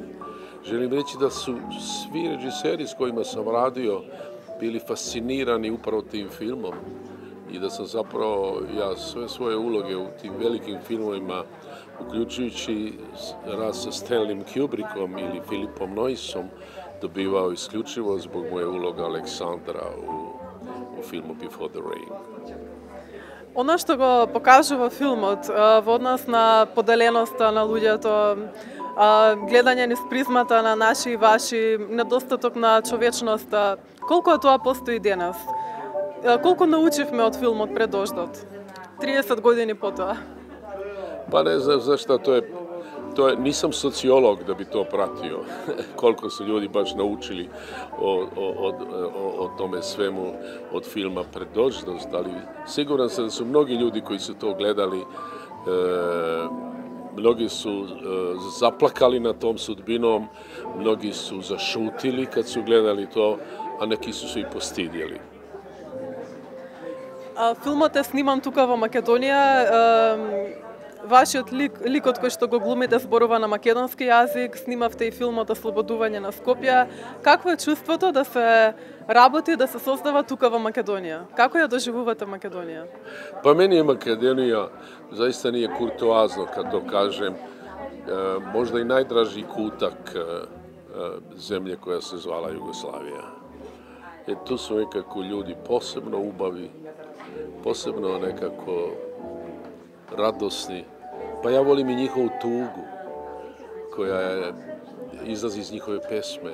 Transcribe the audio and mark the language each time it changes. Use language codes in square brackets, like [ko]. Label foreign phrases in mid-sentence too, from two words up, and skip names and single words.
[hr] Želim reći da su svi režiseri s kojima sam radio bili fascinirani upravo tim filmom i da sam zapravo ja sve svoje uloge u tim velikim filmovima, uključujući rad sa Stanleyem Kubrickom ili Philipom Noysom, dobivao isključivo zbog moje uloga Aleksandra u filmu Before the Rain. [mk] Оно што го покажува филмот во однос на поделеноста на луѓето, гледање низ призмата на наши и ваши, недостаток на човечноста, колку е тоа постои денес? Колку научивме од филмот Пред дождот? 30 години потоа. [hr] Pa ne znam zašto, nisam sociolog da bi to pratio, koliko su ljudi baš naučili o tome svemu od filma Pred dождот, ali siguran sam da su mnogi ljudi koji su to gledali, mnogi su zaplakali nad tom sudbinom, mnogi su zašutili kad su gledali to, a neki su se i postidjeli. [mk] Филмот е сниман тука во Македонија. Вашиот ликот кој што го глумите зборува на македонски јазик, снимавте и филмот Ослободување на Скопје. Какво е чувството да се работи, да се создава тука во Македонија? Како ја доживувате Македонија? [hr] Pa meni je Makedonija zaista nije kurtoazno kad to kažem, možda i najdraži kutak zemlje koja se zvala Jugoslavija. Tu su nekako ljudi posebno ubavi, posebno nekako radosni, pa ja volim i njihovu tugu koja izlazi iz njihove pesme.